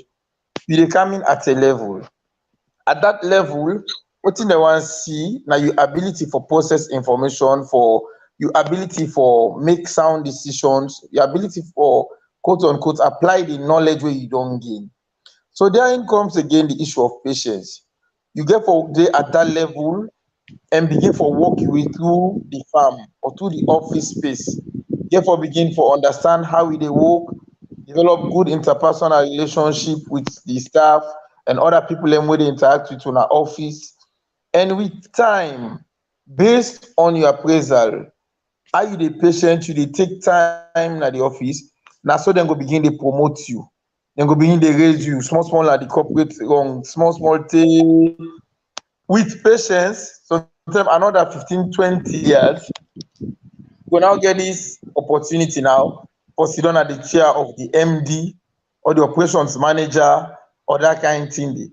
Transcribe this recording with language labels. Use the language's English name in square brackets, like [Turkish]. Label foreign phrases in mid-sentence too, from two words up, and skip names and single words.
[Nigerian Pidgin] You dey come in at a level. At that level, wetin dem wan see na your ability for process information, for your ability for make sound decisions, your ability for quote unquote apply the knowledge wey you don gain. So therein comes again the issue of patience. You get for dey at that level and begin for work your way through the farm or through the office space. Get for begin for understand how e dey work, develop good interpersonal relationship with the staff and other people dem wey dey interact with una office. And with time, based on your appraisal, how you dey patient, you dey take time na the office, na so dem go begin dey promote you. Dem go begin dey raise you small small na the corporate rung, small small tey. With patience, sometimes another 15, 20 years, you go now get this opportunity now for sit down at the chair of the MD or the operations manager or that kind thing dey.